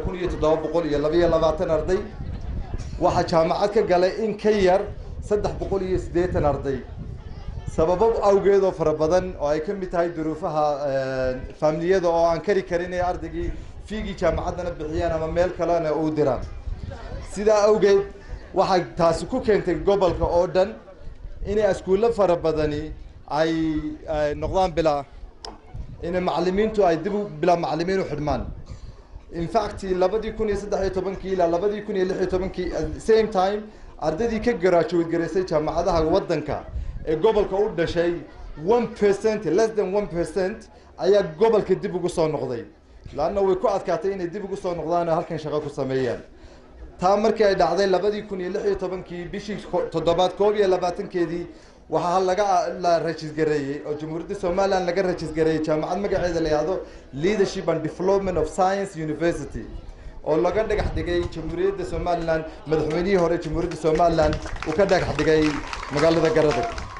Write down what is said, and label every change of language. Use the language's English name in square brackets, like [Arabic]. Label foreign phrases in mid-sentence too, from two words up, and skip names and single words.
[Somali] 1722 arday waxa jaamacad ka galay in ka yar 380 arday sababo awgeed oo fara badan oo ay ka mid tahay duruufaha familiyada oo aan kari karin ee ardaygii fiigi jaamacadana bixiyaan ama meel kalena u diraan sida awgeed waxa taasi ku keentay gobolka oo dhan in iskuulo fara badani ay noqdaan bilaa in macallimiintu ay dib bilaa macallimiin u xidmaan [English] in fact [Somali] 2013 ilaa 2016 [English] same time [Somali] ardaydii ka graduate gareysay jaamacadaha wadanka ee gobolka u dhashay 1% [English] less than 1% [Somali] ayaa gobolka dib ugu soo noqday laana way ku adkaatay inay dib ugu soo noqdaan halkan shaqo ku sameeyaan taa markii ay dhacday 2016 bishii 7/22 waxa la rajiis gareeyay oo Jamhuuriyadda Soomaaliland laga rajiis gareeyay jaamacad magaceeda la yiraahdo Leadership and Development of Science University oo laga dhagax dhigay Jamhuuriyadda Soomaaliland madaxweynihii hore Jamhuuriyadda Soomaaliland uu ka dhagax dhigay magaalada Garadeg